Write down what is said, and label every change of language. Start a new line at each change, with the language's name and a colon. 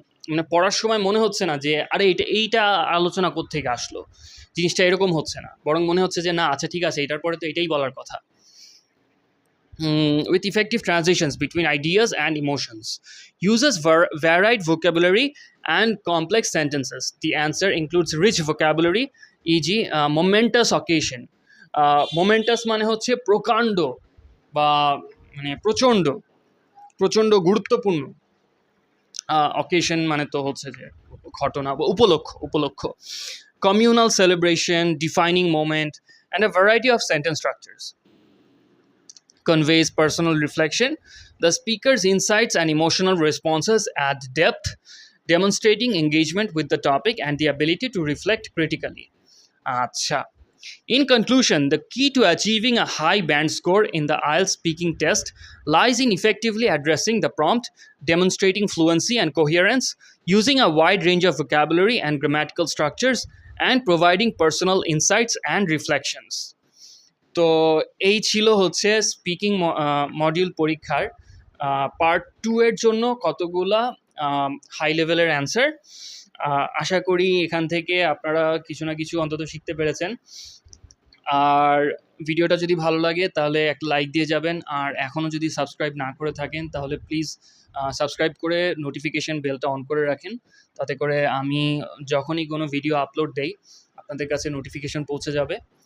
Bangla: মানে পড়ার সময় মনে হচ্ছে না যে আরে এইটা আলোচনা কোত্থেকে আসলো জিনিসটা এরকম হচ্ছে না বরং মনে হচ্ছে যে না আচ্ছা ঠিক আছে এটার পরে তো এটাই বলার কথা.
English: With effective transitions between ideas and emotions, uses varied vocabulary and complex sentences. The answer includes rich vocabulary, e.g. Momentous occasion.
Bangla: Momentous মানে হচ্ছে প্রকাণ্ড বা মানে প্রচণ্ড গুরুত্বপূর্ণ. অকেশন মানে তো হচ্ছে যে ঘটনা বা উপলক্ষ.
English: Communal celebration, defining moment, and a variety of sentence structures. Conveys personal reflection. The speaker's insights and emotional responses add depth, demonstrating engagement with the topic and the ability to reflect critically. Acha. In conclusion, the key to achieving a high band score in the IELTS speaking test lies in effectively addressing the prompt, demonstrating fluency and coherence, using a wide range of vocabulary and grammatical structures, and providing personal insights and reflections.
Bangla: তো এই ছিল হচ্ছে speaking module পরীক্ষার part 2 এর জন্য কতগুলা high লেভেলের answer. আশা করি এখান থেকে আপনারা কিছু না কিছু অন্তত শিখতে পেরেছেন। আর ভিডিওটা যদি ভালো লাগে তাহলে একটা লাইক দিয়ে যাবেন, আর এখনও যদি সাবস্ক্রাইব না করে থাকেন তাহলে প্লিজ সাবস্ক্রাইব করে নোটিফিকেশন বেলটা অন করে রাখেন, তাতে করে আমি যখনই কোনো ভিডিও আপলোড দেই আপনাদের কাছে নোটিফিকেশন পৌঁছে যাবে।